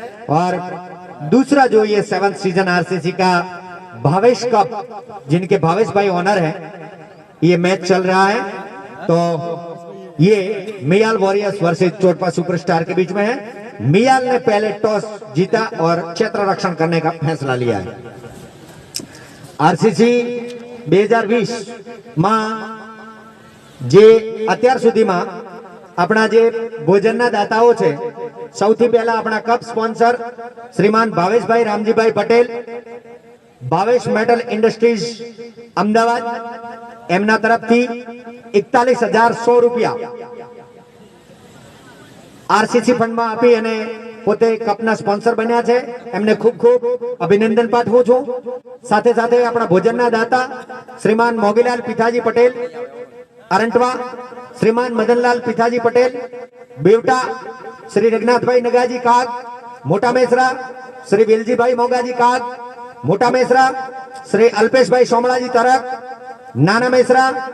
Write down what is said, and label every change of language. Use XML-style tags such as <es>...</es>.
<hi>और दूसरा जो ये 7th सीजन आरसीसी का भावेश कप, जिनके भावेश भाई ऑनर है, ये मैच चल रहा है। तो ये मियाल वॉरियर्स वर्सेस चोटपा सुपरस्टार के बीच में है। मियाल ने पहले टॉस जीता और क्षेत्र रक्षण करने का फैसला लिया है।</hi> <gu>आरसीसी 2020 માં જે અત્યાર સુધીમાં આપણા જે ભોજનના દાતાઓ છે, સૌથી પહેલા આપણા કપ સ્પોન્સર શ્રીમાન ભાવેશભાઈ રામજીભાઈ પટેલ, ભાવેશ મેટલ ઇન્ડસ્ટ્રીઝ અમદાવાદ, એમના તરફથી 41,100 રૂપિયા આરસીસી ફંડમાં આપી અને પોતે કપના સ્પોન્સર બન્યા છે, એમને ખૂબ ખૂબ અભિનંદન પાઠવું છું। સાથે સાથે આપણા ભોજનના દાતા શ્રીમાન મોગીલાલ પિથાજી પટેલ अरंटवा, श्रीमान मदनलाल पिथाजी पटेल बेवटा, श्री रघुनाथ भाई नगाजी काग मोटा मेसरा, श्री वेलजी भाई मोगाजी काग मोटा मेसरा, श्री अल्पेश भाई सोमलाजी तरक नाना मेसरा,</gu>